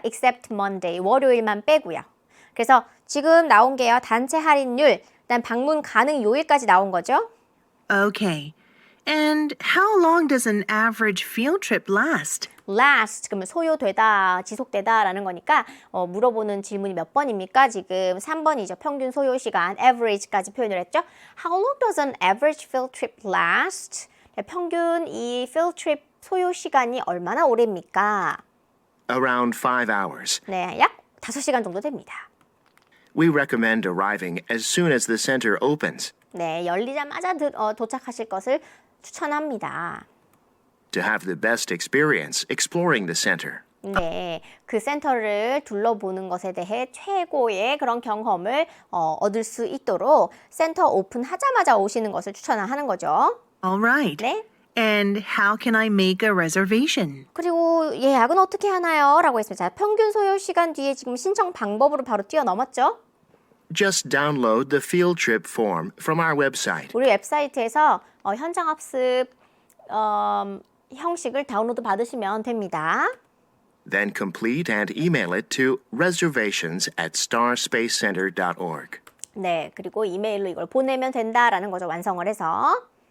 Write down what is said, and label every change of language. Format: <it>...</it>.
<en>except Monday,</en> <ko>월요일만 빼고요. 그래서 지금 나온 게요. 단체 할인율, 그다음 방문 가능 요일까지 나온 거죠.</ko> <en>Okay. And how long does an average field trip last?</en> <ko>last 그러면 소요되다, 지속되다라는 거니까 물어보는 질문이 몇 번입니까? 지금 3번이죠. 평균 소요 시간, average까지 표현을 했죠.</ko> <en>How long does an average field trip last?</en> <ko>네, 평균 이 field trip 소요 시간이 얼마나 오래입니까?</ko> <en>Around 5 hours.</en> <ko>네, 약 5시간 정도 됩니다.</ko> <en>We recommend arriving as soon as the center opens.</en> <ko>네, 열리자마자 도착하실 것을 추천합니다.</ko> <en>To have the best experience exploring the center.</en> <ko>네, 그 센터를 둘러보는 것에 대해 최고의 그런 경험을 얻을 수 있도록 센터 오픈하자마자 오시는 것을 추천하는 거죠.</ko> <en>All right.</en> <ko>네.</ko> <en>And how can I make a reservation?</en> <ko>그리고 예약은 어떻게 하나요? 라고 했습니다. 자, 평균 소요 시간 뒤에 지금 신청 방법으로 바로 뛰어넘었죠.</ko> <en>Just download the field trip form from our website.</en> <ko>우리 웹사이트에서 현장 학습 형식을 다운로드 받으시면 됩니다.</ko> <en>Then complete and email it to reservations@starspacecenter.org.</en> <ko>네, 그리고 이메일로 이걸 보내면 된다라는 거죠. 완성을 해서.</ko>